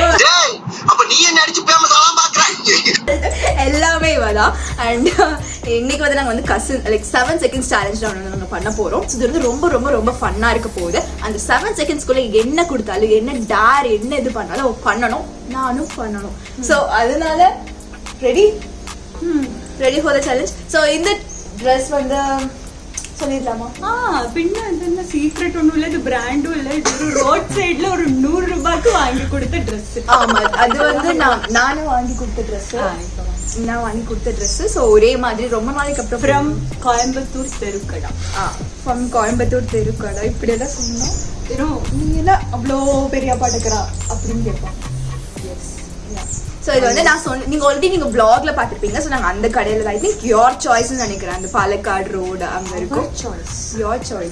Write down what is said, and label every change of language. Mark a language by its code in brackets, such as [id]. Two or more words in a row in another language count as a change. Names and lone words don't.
[ta] எல்லாமே இவதான் அண்ட் இன்னைக்கு வந்து நாங்கள் வந்து [en] cousin like 7 seconds challenge [ta] நாங்கள் பண்ண போகிறோம் ஸோ இது வந்து ரொம்ப ரொம்ப ரொம்ப ஃபன்னாக இருக்க போகுது அந்த 7 செகண்ட்ஸ்குள்ளே என்ன கொடுத்தாலும் என்ன டேர் என்ன இது பண்ணாலும் பண்ணணும் நானும் பண்ணணும் ஸோ அதனால [en] ready ready for the challenge [ta] ஸோ இந்த ட்ரெஸ் வந்து சொல்லிடலாமா [ml] പിന്നെ എന്താ സീക്രട്ട് ഒന്നും ഇല്ല ഇത് ബ്രാൻഡും ഇല്ല ഇത് [en] road side [ml] ഒരു 100 രൂപക്ക് വാങ്ങി കൊടുത്ത ഡ്രസ് [ta] ஆமா அது வந்து நானே வாங்கி கொடுத்த ட்ரெஸ் நான் வாங்கி கொடுத்த ட்ரெஸ் ஸோ ஒரே மாதிரி ரொம்ப நாளைக்கு அப்புறம் ஃப்ரம் கோயம்புத்தூர் தெருக்கடை ஃப்ரம் கோயம்புத்தூர் தெருக்கடை இப்படி எல்லாம் சொன்னோம் நீ என்ன அவ்வளோ பெரிய பாட்டுக்கிறா அப்படின்னு கேட்பான் ஸோ இது வந்து நான் சொன்ன நீங்கள் ஆல்ரெடி நீங்கள் ப்ளாக்ல பார்த்துருப்பீங்க ஸோ நாங்கள் அந்த கடையில் [en] I think [ta] யோர் சாய்ஸ்ன்னு நினைக்கிறேன் அந்த பாலக்காடு ரோடு அங்கே இருக்கும் யோர் சாய்ஸ்